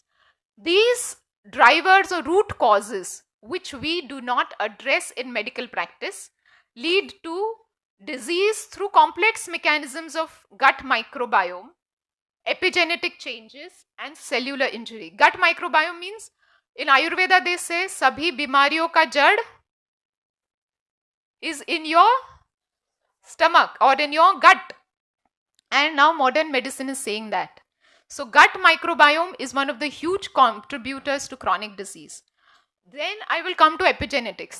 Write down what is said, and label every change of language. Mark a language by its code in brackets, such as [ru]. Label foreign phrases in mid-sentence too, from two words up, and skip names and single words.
[en] These drivers or root causes which we do not address in medical practice lead to disease through complex mechanisms of gut microbiome, epigenetic changes and cellular injury. Gut microbiome means in Ayurveda they say [hi] सभी बीमारियों का जड़ [en] is in your stomach or in your gut. And now modern medicine is saying that. So gut microbiome is one of the huge contributors to chronic disease. Then I will come to epigenetics.